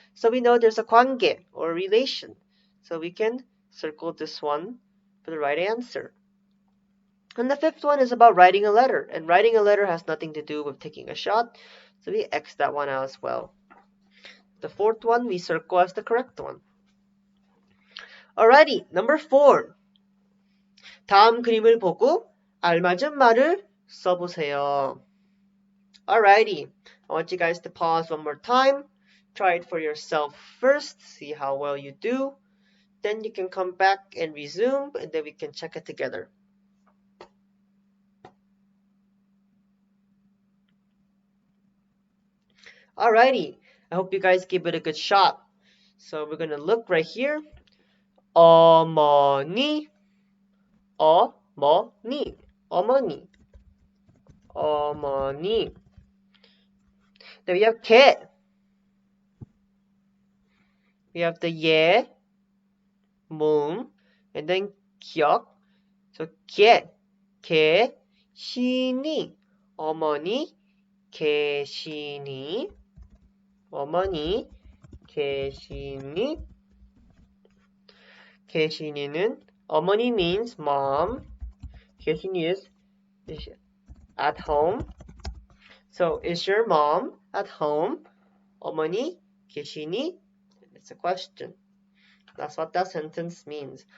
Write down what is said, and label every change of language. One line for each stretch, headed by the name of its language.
English: So we know there's a 관계 or relation. So we can circle this one for the right answer. And the fifth one is about writing a letter. And writing a letter has nothing to do with taking a shot. So we X that one out as well. The fourth one we circle as the correct one. Alrighty, number 4.
Korean: 다음 그림을 보고 알맞은 말을 써보세요.
English: Alrighty, I want you guys to pause one more time. Try it for yourself first, see how well you do. Then you can come back and resume, and then we can check it together. Alrighty, I hope you guys give it a good shot. So we're gonna look right here.
Korean: 어머니, 어머니, 어머니, 어머니.
English: Then we have 개. We have the 예, 모음, and then 기억.
Korean: So 개, 계시니, 어머니 계시니, 어머니 계시니.
English: 계시니는 어머니 means mom. 계시니 is at home. So is your mom at home?
Korean: 어머니 계시니?
English: It's a question. That's what that sentence means.